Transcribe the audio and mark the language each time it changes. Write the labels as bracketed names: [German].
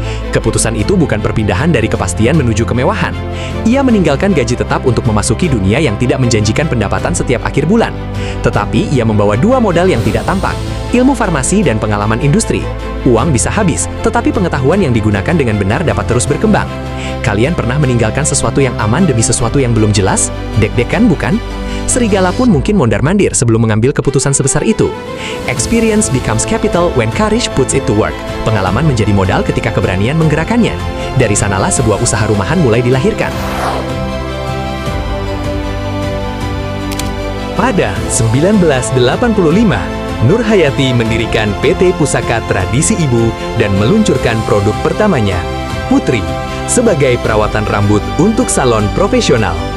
[Indonesian] Keputusan itu bukan perpindahan dari kepastian menuju kemewahan. Ia meninggalkan gaji tetap untuk memasuki dunia yang tidak menjanjikan pendapatan setiap akhir bulan. Tetapi ia membawa 2 modal yang tidak tampak, ilmu farmasi dan pengalaman industri. Uang bisa habis, tetapi pengetahuan yang digunakan dengan benar dapat terus berkembang. Kalian pernah meninggalkan sesuatu yang aman demi sesuatu yang belum jelas? Deg-degan, bukan? Serigala pun mungkin mondar-mandir sebelum mengambil keputusan sebesar itu. [English] Experience becomes capital when courage puts it to work. [Indonesian] Pengalaman menjadi modal ketika keberanian menggerakkannya. Dari sanalah sebuah usaha rumahan mulai dilahirkan. Pada 1985, Nur Hayati mendirikan PT Pusaka Tradisi Ibu dan meluncurkan produk pertamanya, Putri, sebagai perawatan rambut untuk salon profesional.